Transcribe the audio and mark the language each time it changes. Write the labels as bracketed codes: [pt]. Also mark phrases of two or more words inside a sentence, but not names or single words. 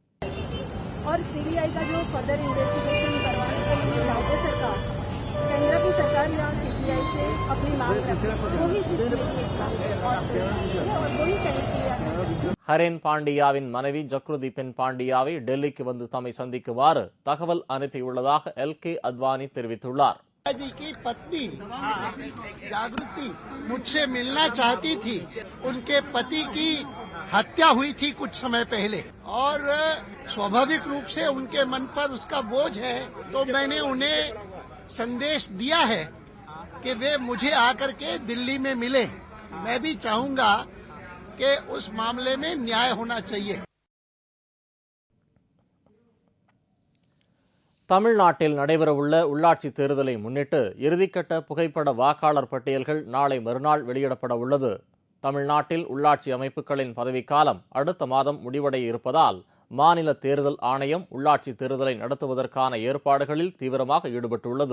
[ta] ஹரேன் பாண்டியாவின் மனைவி ஜக்ருதி பென் பாண்டியாவை டெல்லிக்கு வந்து தம்மை சந்திக்குமாறு தகவல் அனுப்பியுள்ளதாக LK அத்வானி தெரிவித்துள்ளார். [hi] जी की पत्नी जागृति मुझसे मिलना चाहती थी. उनके पति की हत्या हुई थी कुछ समय पहले और स्वाभाविक रूप से उनके मन पर उसका बोझ है, तो मैंने उन्हें संदेश दिया है कि वे मुझे आकर के दिल्ली में मिले। मैं भी चाहूंगा कि उस मामले में न्याय होना चाहिए। [ta] தமிழ்நாட்டில் நடைபெறவுள்ள உள்ளாட்சி தேர்தலை முன்னிட்டு இறுதிக்கட்ட புகைப்பட வாக்காளர் பட்டியல்கள் நாளை மறுநாள் வெளியிடப்பட உள்ளது. தமிழ்நாட்டில் உள்ளாட்சி அமைப்புகளின் பதவிக்காலம் அடுத்த மாதம் முடிவடைய இருப்பதால் மாநில தேர்தல் ஆணையம் உள்ளாட்சி தேர்தலை நடத்துவதற்கான ஏற்பாடுகளில் தீவிரமாக ஈடுபட்டுள்ளது.